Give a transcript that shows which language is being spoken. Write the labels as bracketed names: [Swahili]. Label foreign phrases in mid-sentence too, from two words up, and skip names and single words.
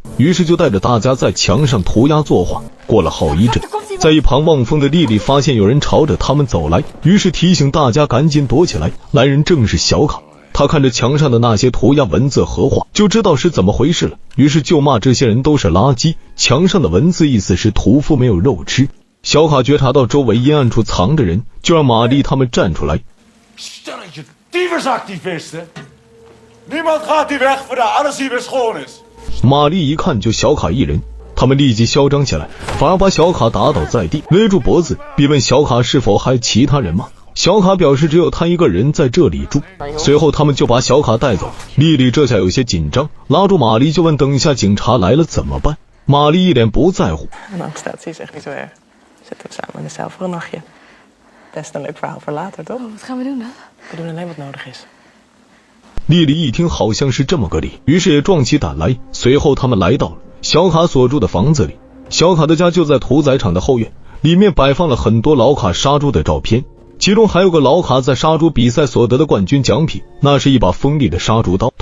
[Chinese] 于是就带着大家在墙上涂鸦作画。过了好一阵，在一旁望风的丽丽发现有人朝着他们走来，于是提醒大家赶紧躲起来。来人正是小卡，他看着墙上的那些涂鸦文字和画，就知道是怎么回事了，于是就骂这些人都是垃圾。墙上的文字意思是屠夫没有肉吃。小卡觉察到周围阴暗处藏着人，就让玛丽他们站出来。 [Dutch] Stelletje tyfusactivisten. Niemand gaat hier weg voordat alles hier weer schoon is. [Chinese] 玛丽一看就小卡一人，他们立即嚣张起来，反而把小卡打倒在地，勒住脖子，逼问小卡是否还有其他人吗？小卡表示只有他一个人在这里住。随后他们就把小卡带走。丽丽这下有些紧张，拉住玛丽就问等一下警察来了怎么办？玛丽一脸不在乎。 [Dutch] Zitten we samen in de cel voor een nachtje. Best een leuk verhaal voor later, toch? Wat gaan we doen dan? We doen alleen wat nodig is。 [Chinese] 丽丽一听好像是这么个理，于是也壮起胆来。随后他们来到了小卡所住的房子里，小卡的家就在屠宰场的后院，里面摆放了很多老卡杀猪的照片，其中还有个老卡在杀猪比赛所得的冠军奖品，那是一把锋利的杀猪刀。